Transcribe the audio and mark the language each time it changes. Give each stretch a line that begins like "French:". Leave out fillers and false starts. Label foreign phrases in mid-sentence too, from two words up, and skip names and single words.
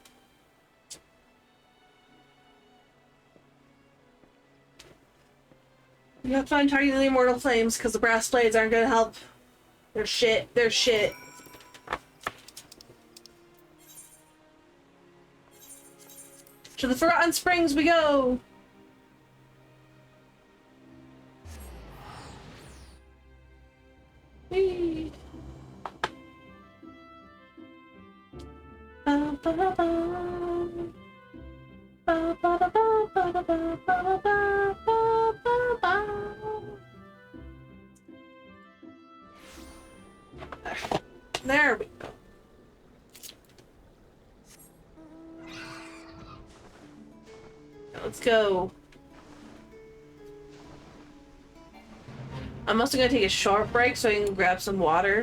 English: You have to find targeting the Immortal Flames, because the brass blades aren't gonna help. They're shit. They're shit. To the Forgotten Springs we go! Whee! Ba, ba, ba, ba. Ba, ba, ba, ba, ba, ba, ba, ba, ba, ba, ba. There we go. Let's go. I'm also gonna take a short break so I can grab some water.